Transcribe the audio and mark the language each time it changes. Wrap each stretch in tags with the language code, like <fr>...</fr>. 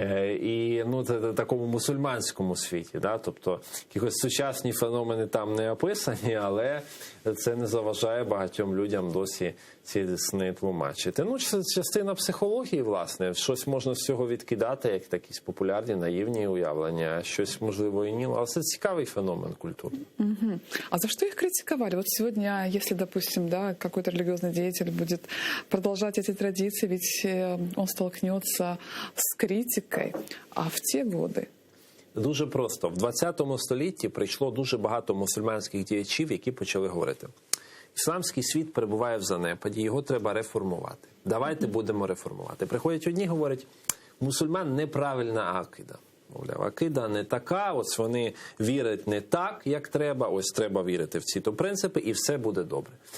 <uk>І ну, це в такому мусульманському світі, да? Тобто якісь сучасні феномени там не описані, але це не заважає багатьом людям досі ці сни тлумачити. Ну, це частина психології, власне. Щось можна з цього відкидати, як якісь популярні, наївні уявлення, а щось, можливо, і ні. Але це цікавий феномен культури.</uk> <ru>Угу. А за что их критиковали? Вот сегодня, если, допустим, да, какой-то религиозный деятель будет продолжать эти традиции, ведь он столкнется с критикой, а в те годы...</ru> <uk>Дуже просто. В 20 столітті прийшло дуже багато мусульманських діячів, які почали говорити: ісламський світ перебуває в занепаді, його треба реформувати. Давайте будемо реформувати. Приходять одні, говорять, мусульман неправильна акида. Мовляв, акида не така, ось вони вірять не так, як треба, ось треба вірити в ці-то принципи, і все буде добре.</uk>